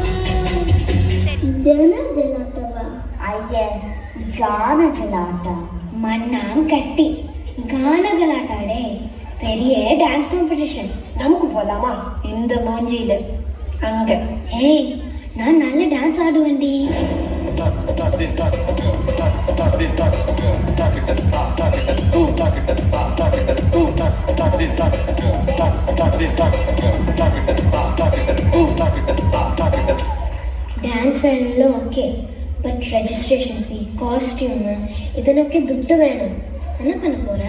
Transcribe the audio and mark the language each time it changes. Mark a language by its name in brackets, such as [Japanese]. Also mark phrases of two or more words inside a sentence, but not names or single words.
[Tamil] ஜன ஜலாட்டவா? ஐயே, கான கலாட்ட மண்ணாங்கட்டி கான கலாட்டாடே பெரிய [English] dance competition. [Tamil] நமக்கு போலாமா? இந்த மூஞ்சியில அங்க. ஏய், நான் நல்ல டான்ஸ் ஆடுவேன்டி. [Kannada] ಡ್ಯಾನ್ಸ್ ಎಲ್ಲ ಓಕೆ, [English] but registration fee, costume [Kannada] ಇದನ್ನೊಕ್ಕೆ ದುಡ್ಡು வேணும். [Tamil] என்ன பண்ண போற?